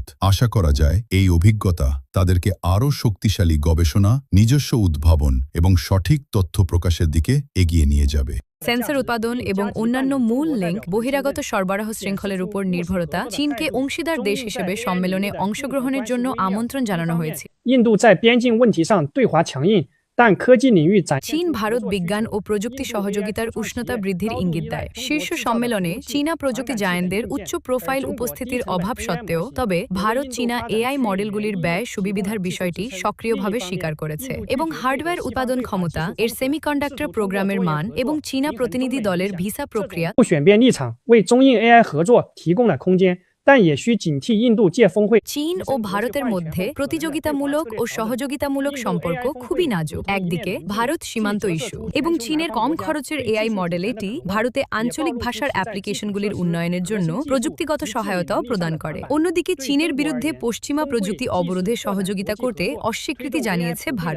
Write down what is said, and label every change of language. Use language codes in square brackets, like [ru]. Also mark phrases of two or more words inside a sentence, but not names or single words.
[bn] আশা করা যায় এই অভিজ্ঞতা তাদেরকে আরও শক্তিশালী গবেষণা, নিজস্ব উদ্ভাবন এবং সঠিক তথ্য প্রকাশের দিকে এগিয়ে নিয়ে যাবে। সেন্সর উৎপাদন এবং অন্যান্য মূল লিঙ্ক বহিরাগত সরবরাহ শৃঙ্খলের উপর নির্ভরতা চীনকে অংশীদার দেশ হিসেবে সম্মেলনে অংশগ্রহণের জন্য আমন্ত্রণ জানানো হয়েছে। [zh] 印度在边境问题上对华强硬，但科技领域展 [bn] চীন ভারত বিজ্ঞান ও প্রযুক্তি সহযোগিতার উষ্ণতা বৃদ্ধির ইঙ্গিত দেয়। শীর্ষ সম্মেলনে চীনা প্রযুক্তি জায়ান্টদের উচ্চ প্রোফাইল উপস্থিতির অভাব সত্ত্বেও তবে ভারত চীনা এআই মডেলগুলির ব্যয় সুবিধার বিষয়টি সক্রিয়ভাবে স্বীকার করেছে এবং হার্ডওয়্যার উৎপাদন ক্ষমতা, এর সেমিকন্ডাক্টর প্রোগ্রামের মান এবং চীনা প্রতিনিধি দলের ভিসা প্রক্রিয়া [zh] 不选边立场，为中印 AI 合作提供了空间。但也需警惕印度界峰会。 [bn] চীন ও ভারতের মধ্যে প্রতিযোগিতামূলক ও সহযোগিতামূলক সম্পর্ক খুবই নাজুক। একদিকে ভারত সীমান্ত ইস্যু এবং চীনের কম খরচের এআই মডেল এটি ভারতে আঞ্চলিক ভাষার অ্যাপ্লিকেশনগুলির উন্নয়নের জন্য প্রযুক্তিগত সহায়তাও প্রদান করে। অন্যদিকে চীনের বিরুদ্ধে পশ্চিমা প্রযুক্তি অবরোধে সহযোগিতা করতে অস্বীকৃতি জানিয়েছে ভারত।